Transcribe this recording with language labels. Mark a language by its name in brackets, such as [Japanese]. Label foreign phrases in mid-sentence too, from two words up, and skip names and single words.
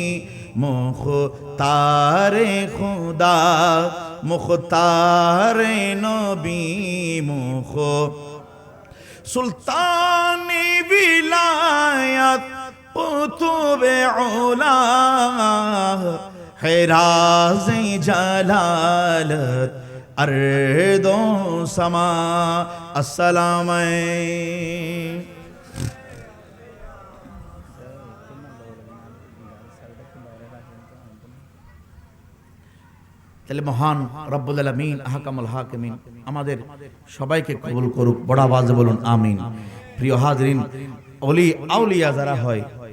[Urdu] مختار خدا مختار نبی مخ سلطان ولایت قطب علا ہے راز جلالت ارض و سما السلام [Bangla] তাহলে মহান [Arabic] رب العالمين أحكم الحاكمين [Bangla] আমাদের সবাইকে কবুল করুক বড় আওয়াজে বলুন আমিন প্রিয় হাজরিন ওলি আউলিয়া যারা হয়